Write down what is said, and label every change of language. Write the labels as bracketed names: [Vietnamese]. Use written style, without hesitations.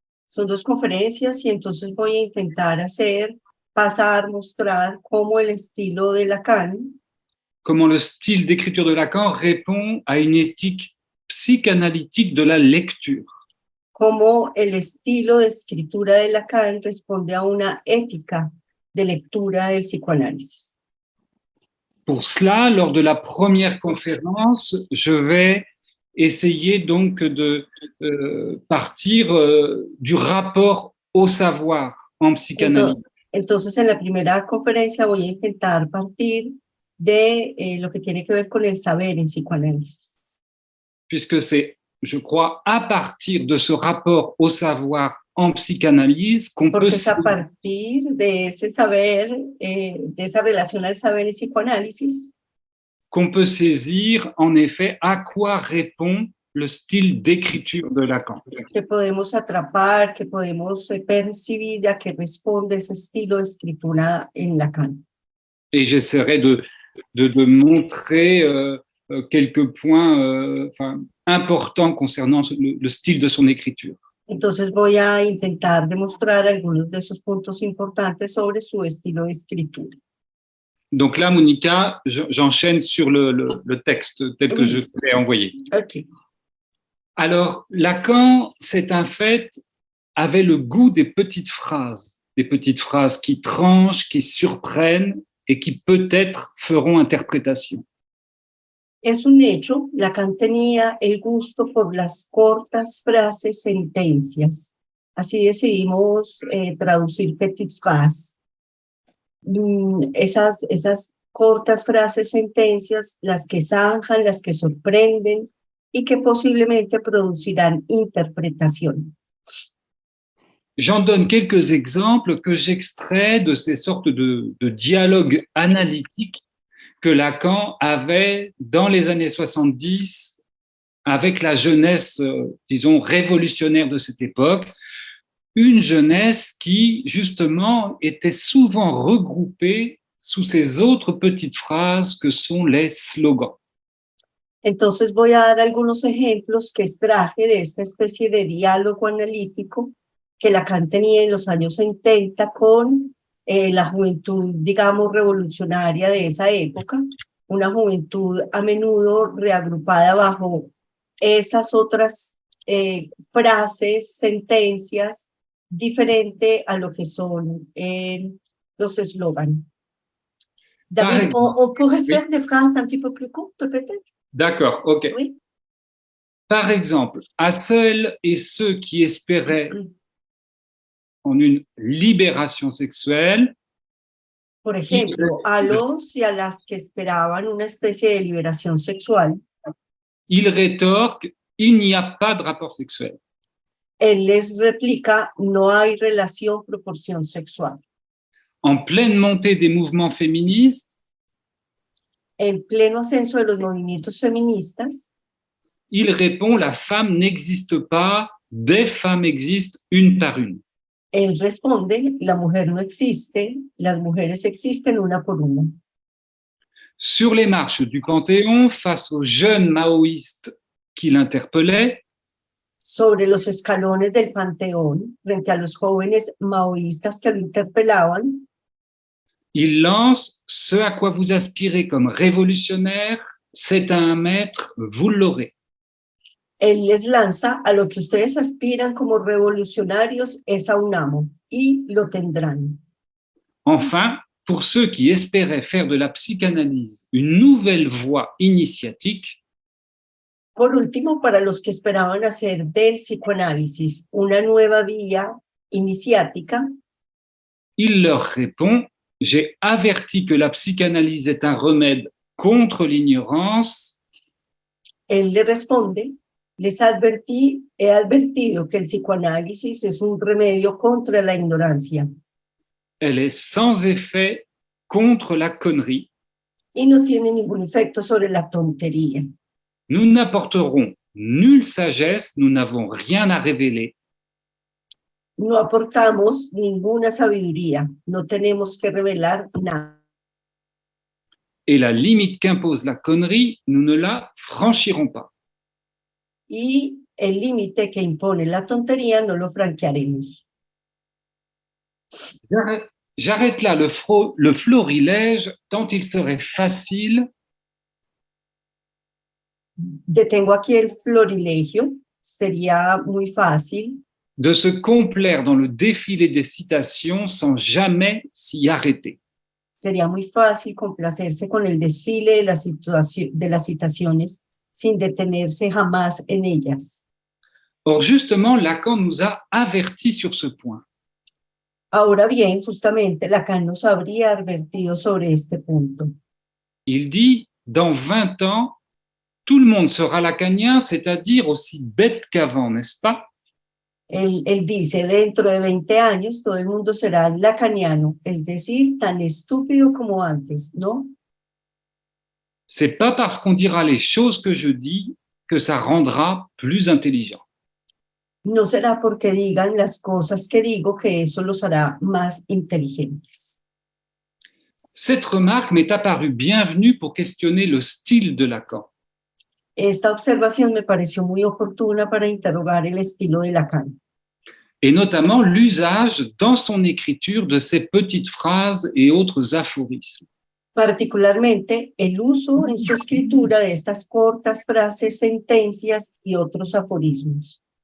[Spanish] Son dos conferencias y entonces voy a intentar mostrar cómo el estilo de Lacan, [French] comment le style d'écriture de Lacan répond à une éthique psychanalytique de la lecture. [Spanish] Cómo el estilo de escritura de Lacan responde a una ética de lectura del psicoanálisis. [French] Pour cela, lors de la première conférence, je vais essayer donc de partir du rapport au savoir en psychanalyse. [Spanish] Entonces, en la primera conferencia voy a intentar partir de lo que tiene que ver con el saber en psicoanálisis. [French] Puisque c'est, je crois, à partir de ce rapport au savoir en psychanalyse qu'on peut... [Spanish] Porque es a partir de ese saber, de esa relación al saber en psicoanálisis, [French] qu'on peut saisir, en effet, à quoi répond le style d'écriture de Lacan. [Spanish] que podemos atrapar, que podemos percibir a que responde ese estilo de escritura en Lacan. [French] Et j'essaierai de montrer quelques points importants concernant le style de son écriture. [Spanish] Entonces voy a intentar demostrar algunos de esos puntos importantes sobre su estilo de escritura. [French] Donc là, Monica, j'enchaîne sur le texte tel que je te l'ai envoyé. Ok. Alors, Lacan, c'est un fait, avait le goût des petites phrases qui tranchent, qui surprennent et qui peut-être feront interprétation. [Spanish] Es un hecho, Lacan tenía el gusto por las cortas frases, sentencias. Así decidimos traducir petite phrase. Esas cortas frases, sentencias, las que zanjan, las que sorprenden y que posiblemente producirán interpretación. [French] J'en donne quelques exemples que j'extrais de ces sortes de dialogues analytiques que Lacan avait dans les années 70 avec la jeunesse, disons, révolutionnaire de cette époque, une jeunesse qui, justement, était souvent regroupée sous ces autres petites phrases que sont les slogans. [Spanish] Entonces voy a dar algunos ejemplos que extraje de esta especie de diálogo analítico que Lacan tenía en los años 70 con la juventud, digamos, revolucionaria de esa época, una juventud a menudo reagrupada bajo esas otras frases, sentencias, diferente a lo que son los eslogans. [French] David, on pourrait faire des phrases un petit peu plus courtes, peut-être? D'accord, ok. Oui. Par exemple, à celles et ceux qui espéraient en une libération sexuelle. [Spanish] Por ejemplo, a los y a las que esperaban una especie de liberación sexual. [French] Il rétorque, il n'y a pas de rapport sexuel. [Spanish] Él les replica, no hay relación, proporción sexual. [French] En pleine montée des mouvements féministes, [Spanish] en pleno ascenso de los movimientos feministas, [French] il répond, la femme n'existe pas, des femmes existent une par une. [Spanish] él responde, la mujer no existe, las mujeres existen una por una. [French] Sur les marches du Panthéon, face aux jeunes maoïstes qui l'interpellaient, [Spanish] sobre los escalones del Panteón, frente a los jóvenes maoístas que lo interpelaban, [French] il lance ce à quoi vous aspirez comme révolutionnaire, c'est à un maître, vous l'aurez. [Spanish] él les lanza a lo que ustedes aspiran como revolucionarios es a un amo, y lo tendrán. [French] Enfin, pour ceux qui espéraient faire de la psychanalyse une nouvelle voie initiatique, [Spanish] Por último, para los que esperaban hacer del psicoanálisis una nueva vía iniciática, [French] il leur répond, j'ai averti que la psychanalyse est un remède contre l'ignorance. [Spanish] él le responde, les advertí, he advertido que el psicoanálisis es un remedio contra la ignorancia. [French] Elle est sans effet contre la connerie. [Spanish] Y no tiene ningún efecto sobre la tontería. [French] Nous n'apporterons nulle sagesse, nous n'avons rien à révéler. [Spanish] No aportamos ninguna sabiduría, no tenemos que revelar nada. [French] Et la limite qu'impose la connerie, nous ne la franchirons pas. [Spanish] Y el límite que impone la tontería no lo franquearemos. [French] J'arrête là le florilège, tant il serait facile [Spanish] Detengo aquí el florilegio, sería muy fácil [French] de se complaire dans le défilé des citations sans jamais s'y arrêter. [Spanish] sería muy fácil complacerse con el desfile de las citaciones sin detenerse jamás en ellas. [French] Or, justement, Lacan nous a avertis sur ce point. [Spanish] Ahora bien, justamente Lacan nos habría advertido sobre este punto. [French] Il dit, dans 20 ans, tout le monde sera lacanien, c'est-à-dire aussi bête qu'avant, n'est-ce pas? [Spanish] Él dice, dentro de 20 años todo el mundo será lacaniano, es decir, tan estúpido como antes, ¿no? [French] C'est pas parce qu'on dira les choses que je dis que ça rendra plus intelligent. [Spanish] No será porque digan las cosas que digo que eso los hará más inteligentes. [French] Cette remarque m'est apparue bienvenue pour questionner le style de Lacan. [Spanish] Esta observación me pareció muy oportuna para interrogar el estilo de Lacan, [French] et notamment l'usage dans son écriture de ces petites phrases et autres aphorismes. [Spanish] particularmente el uso en su escritura de estas cortas frases, sentencias y otros aforismos.